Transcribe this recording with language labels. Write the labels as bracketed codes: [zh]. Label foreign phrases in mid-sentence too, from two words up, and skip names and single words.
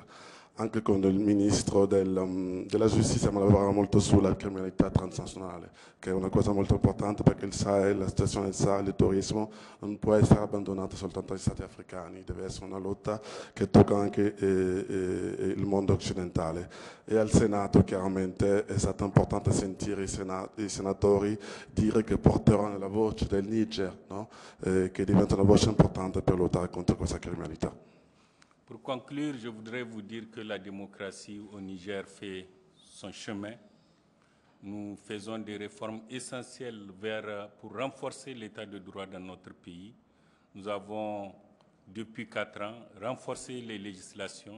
[it] Anche con il Ministro della Giustizia lavoriamo molto sulla criminalità transnazionale, che è una cosa molto importante perché il Sahel, la situazione del Sahel, il turismo, non può essere abbandonato soltanto agli Stati africani, deve essere una lotta che tocca anche il mondo occidentale. E al Senato chiaramente è stato importante sentire i senatori dire che porteranno la voce del Niger, no? Che diventa una voce importante per lottare contro questa criminalità. [fr] Pour conclure, je voudrais vous dire que la démocratie au Niger fait son chemin. Nous faisons des réformes essentielles pour renforcer l'état de droit dans notre pays. Nous avons, depuis 4 ans, renforcé les législations.